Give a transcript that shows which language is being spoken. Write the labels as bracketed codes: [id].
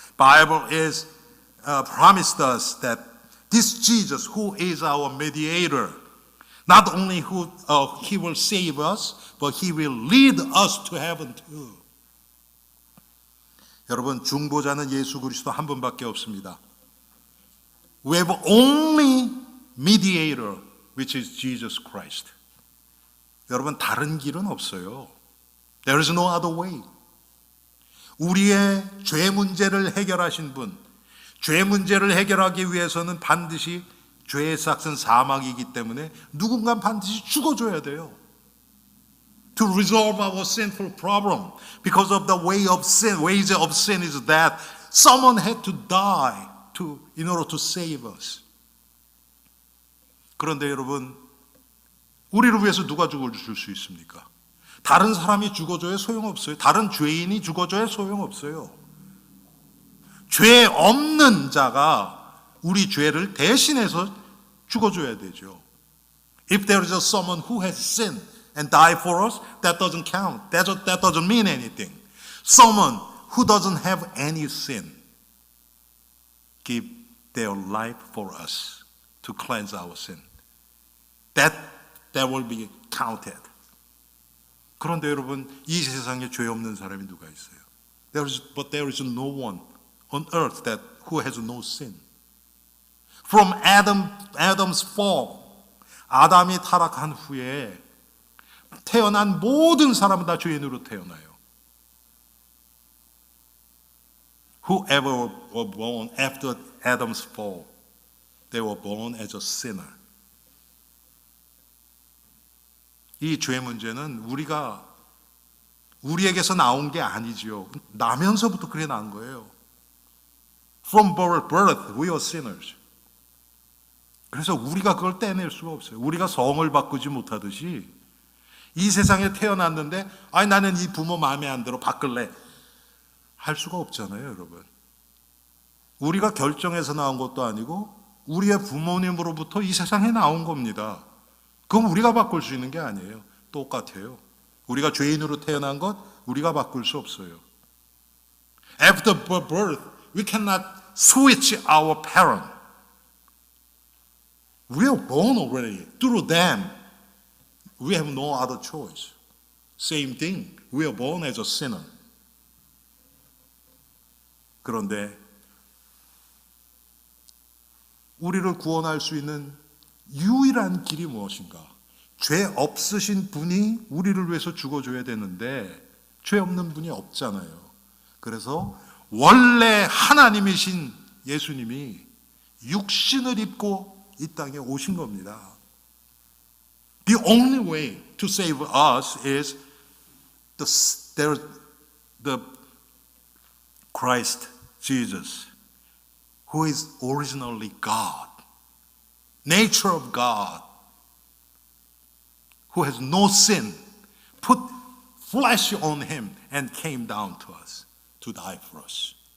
[en] Bible is promised us that this Jesus who is our mediator, not only he will save us, but he will lead us to heaven too. [ko] 여러분, 중보자는 예수 그리스도 한 분밖에 없습니다. [en] We have only mediator, which is Jesus Christ. [ko] 여러분, 다른 길은 없어요. [en] There is no other way. [ko] 우리의 죄 문제를 해결하신 분, 죄 문제를 해결하기 위해서는 반드시 죄의 삭은 사망이기 때문에 누군가 반드시 죽어줘야 돼요. [en] To resolve our sinful problem, because of the way of sin, wages of sin is that someone had to die in order to save us. [ko] 그런데 여러분, 우리를 위해서 누가 죽어줄 수 있습니까? 다른 사람이 죽어줘야 소용없어요. 다른 죄인이 죽어줘야 소용없어요. 죄 없는 자가 우리 죄를 대신해서 죽어줘야 되죠. [en] If there is someone who has sinned and died for us, that doesn't count. That doesn't mean anything. Someone who doesn't have any sin give their life for us to cleanse our sin. That will be counted. [ko] 그런데 여러분, 이 세상에 죄 없는 사람이 누가 있어요? [en] But there is no one on earth who has no sin. From Adam's fall, [ko] 아담이 타락한 후에 태어난 모든 사람은 다 죄인으로 태어나요. [en] Whoever were born after Adam's fall, they were born as a sinner. [ko] 이 죄 문제는 우리에게서 나온 게 아니지요. 나면서부터 그래 나온 거예요. [en] From birth, we are sinners. [ko] 그래서 우리가 그걸 떼낼 수가 없어요. 우리가 성을 바꾸지 못하듯이 이 세상에 태어났는데 나는 이 부모 마음에 안 들어 바꿀래 할 수가 없잖아요, 여러분. 우리가 결정해서 나온 것도 아니고 우리의 부모님으로부터 이 세상에 나온 겁니다. 그건 우리가 바꿀 수 있는 게 아니에요. 똑같아요. 우리가 죄인으로 태어난 것 우리가 바꿀 수 없어요. [en] After birth, we cannot switch our parent. We are born already. Through them, we have no other choice. Same thing. We are born as a sinner. [ko] 그런데 우리를 구원할 수 있는 유일한 길이 무엇인가? 죄 없으신 분이 우리를 위해서 죽어줘야 되는데 죄 없는 분이 없잖아요. 그래서 원래 하나님이신 예수님이 육신을 입고 이 땅에 오신 겁니다. [en] The only way to save us is the Christ Jesus, who is originally God, nature of God, who has no sin, put flesh on him and came down to us to die for us.